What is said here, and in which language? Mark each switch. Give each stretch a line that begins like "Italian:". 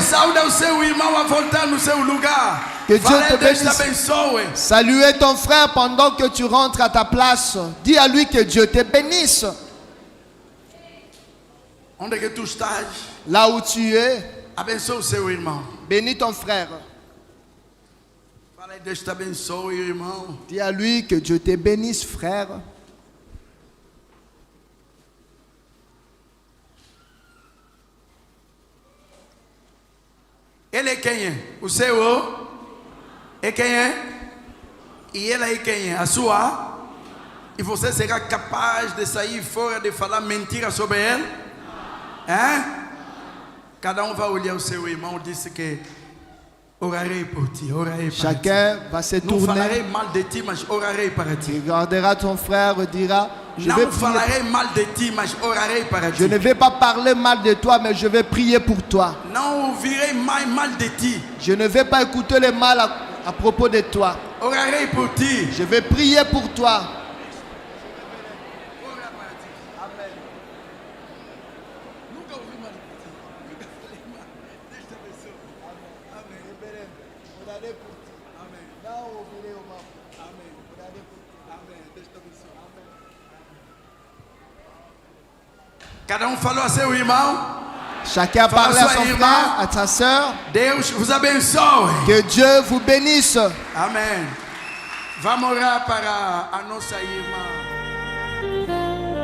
Portuguese: Sauda o seu irmão a voltar no seu lugar.
French: Que Dieu te
Portuguese: Deus te
French: bénisse.
Portuguese: abençoe.
French: Saluez ton frère pendant que tu rentres à ta place. Dis à lui que Dieu te bénisse.
Portuguese: Onde é que tu estás?
French: Là où tu es,
Portuguese: Abençoe o seu irmão.
French: bénis ton frère.
Portuguese: Fala aí, Deus te abençoe, irmão.
French: Dis à lui que Dieu te bénisse, frère.
Portuguese: Ele é quem é? O seu é quem é? E ela é quem é? A sua? E você será capaz de sair fora de falar mentira sobre ele? Hein? Cada um vai olhar o seu irmão e disse que orarei por ti, orarei para
French: Chacun va se
Portuguese: ti. Não falarei
French: tourner,
Portuguese: mal de ti, mas orarei para ti.
French: regardera ton frère et dira, je vais
Portuguese: Não
French: prier.
Portuguese: falarei mal de ti, mas orarei para
French: Je
Portuguese: ti.
French: ne vais pas parler mal de toi, mais je vais prier pour toi.
Portuguese: Não ouvirei mais mal de ti.
French: Je ne vais pas écouter le mal à propos de toi.
Portuguese: Orarei por ti.
French: Je vais prier pour toi.
Portuguese: Cada um falou a seu irmão.
French: Chacun a parlé à son frère, à sa soeur.
Portuguese: Deus vos abençoe.
French: Que Dieu vous bénisse.
Portuguese: Amém. Vamos orar para a nossa irmã.